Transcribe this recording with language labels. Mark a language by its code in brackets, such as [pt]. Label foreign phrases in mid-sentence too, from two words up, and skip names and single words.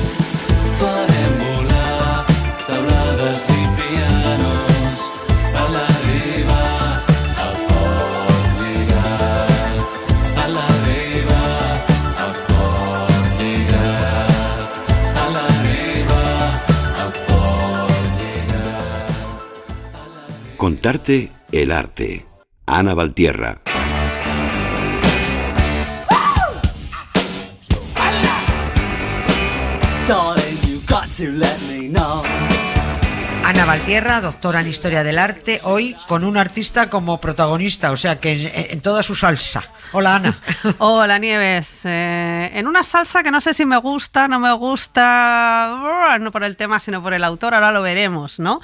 [ca] Farem volar taulades i pianos a la riba a Port Lligat. A la riba a Port Lligat. A la riba a Port Lligat. [es] Contarte el arte. Ana Valtierra. [en] Darling, you got to let me know. [es] Ana Valtierra, doctora en Historia del Arte, hoy con un artista como protagonista, o sea que en toda su salsa. Hola, Ana. Hola, Nieves. En una salsa que no sé si me gusta, no me gusta, no por el tema, sino por el autor, ahora lo veremos, ¿no?